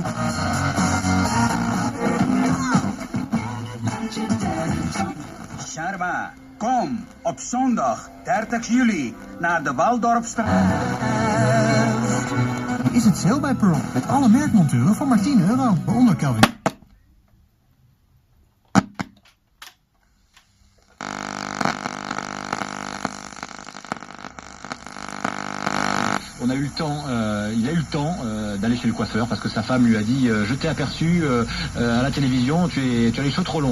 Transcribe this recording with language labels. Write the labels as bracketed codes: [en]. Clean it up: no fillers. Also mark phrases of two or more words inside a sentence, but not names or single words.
[nl] Sharma, kom op zondag 30 juli naar de Waldorpstraat. Is het sale bij Pearl met alle merkmonteuren voor maar €10, waaronder Kelvin. [fr] On a eu le temps, il a eu le temps d'aller chez le coiffeur parce que sa femme lui a dit je t'ai aperçu à la télévision, tu as les cheveux trop longs.